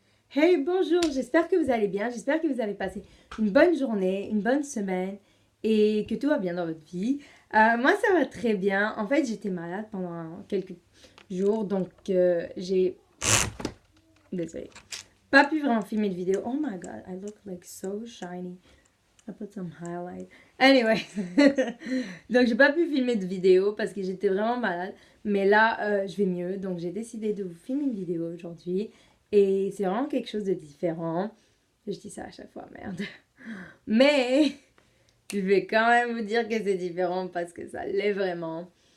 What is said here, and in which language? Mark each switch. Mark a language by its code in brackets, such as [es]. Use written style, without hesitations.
[fr] Hey, bonjour, j'espère que vous allez bien, j'espère que vous avez passé une bonne journée, une bonne semaine et que tout va bien dans votre vie. Moi, ça va très bien. En fait, j'étais malade pendant quelques jours, donc j'ai... Désolée. Pas pu vraiment filmer de vidéo. [en] Oh my god, I look like so shiny. I put some highlight. [fr] Anyway, donc j'ai pas pu filmer de vidéo parce que j'étais vraiment malade. Mais là, je vais mieux. Donc j'ai décidé de vous filmer une vidéo aujourd'hui. Et c'est vraiment quelque chose de différent. Je dis ça à chaque fois, merde. Mais je vais quand même vous dire que c'est différent parce que ça l'est vraiment.